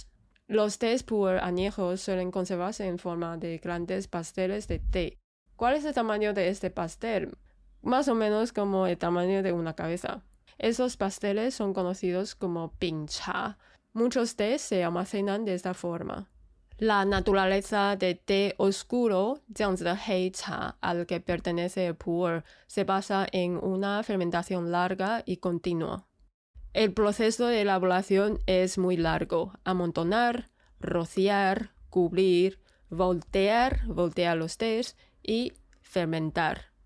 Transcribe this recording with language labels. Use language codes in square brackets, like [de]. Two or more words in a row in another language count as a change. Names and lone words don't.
[es] Los tés pu'er añejos suelen conservarse en forma de grandes pasteles de té. ¿Cuál es el tamaño de este pastel? Más o menos como el tamaño de una cabeza. Esos pasteles son conocidos como pingcha. Muchos tés se almacenan de esta forma. La naturaleza de té oscuro, [zh] 这样子的黑茶, [es] al que pertenece el pu'er, se basa en una fermentación larga y continua. El proceso de elaboración es muy largo. Amontonar, rociar, cubrir, voltear los tés y fermentar.